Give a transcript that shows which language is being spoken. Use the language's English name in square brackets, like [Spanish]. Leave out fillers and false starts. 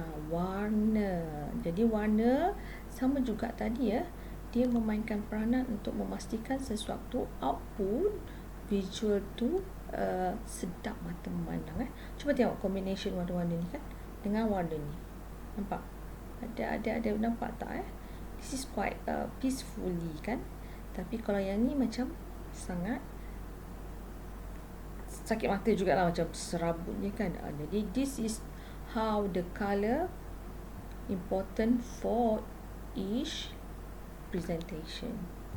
[Malay] warna. Jadi warna sama juga tadi ya, dia memainkan peranan untuk memastikan sesuatu output visual tu sedap mata memandang. Cuba tengok combination warna-warna ni kan dengan warna ni. Nampak? Ada nampak tak? [English] This is quite peacefully kan. [Malay] Tapi kalau yang ni macam sangat sakit mata jugalah, macam serabutnya kan. [English] Jadi this is how the colour important for each presentation.